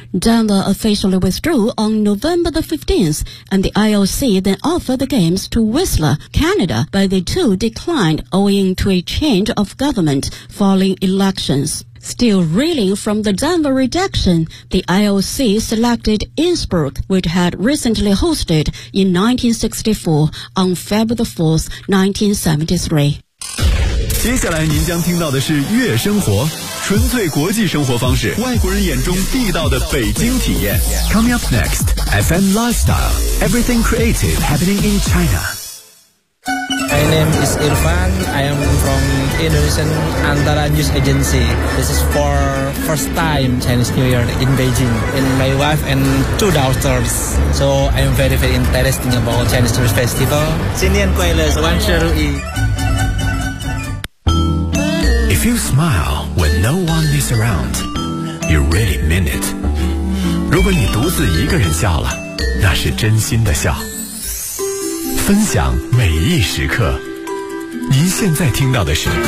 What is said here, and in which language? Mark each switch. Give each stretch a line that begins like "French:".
English: Denver officially withdrew on November the 15th, and the IOC then offered the games to Whistler, Canada, but they too declined owing to a change of government following elections. Still reeling from the Denver rejection, the IOC selected Innsbruck, which had recently hosted in 1964 on February the 4th, 1973.
Chinese: 接下来您将听到的是月生活，纯粹国际生活方式，外国人眼中地道的北京体验。
English: Coming up next, FM Lifestyle, everything creative happening in China. My name is Irfan. I am from Indonesian Antara News Agency. This is for first time Chinese New Year in Beijing. And my wife and two daughters. So I am very, very interested about Chinese New Year Festival.
Chinese: 新年快乐，万事如意。
English: If you smile when no one is around, you really mean it.
Chinese: 如果你独自一个人笑了，那是真心的笑。分享每一时刻，您现在听到的是